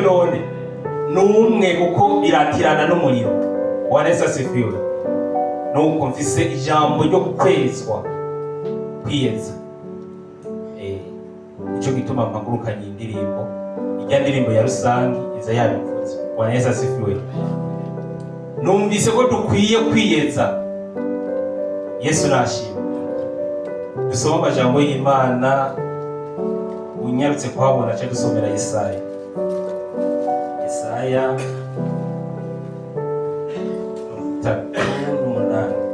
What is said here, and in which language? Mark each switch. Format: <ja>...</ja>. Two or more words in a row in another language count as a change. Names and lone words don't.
<rn>None n'umwe kuko biratirana n'umuriro.</rn> <sw>Bwana Yesu asifiwe.</sw> <rn>Nuko mfise ijambo ryo kwezwa, kwiyeza. Nico gituma mpagurukanye indirimbo, ijya ndirimbo ya rusangi iza yabivuze.</rn> <sw>Bwana Yesu asifiwe.</sw> <rn>Numvise ko dukwiye kwiyeza. Yesu nashimwe. Dusoma amajambo y'Imana, unyarutse kuhabona cyo dusomera Yesaya. Yesaya 3:8.</rn>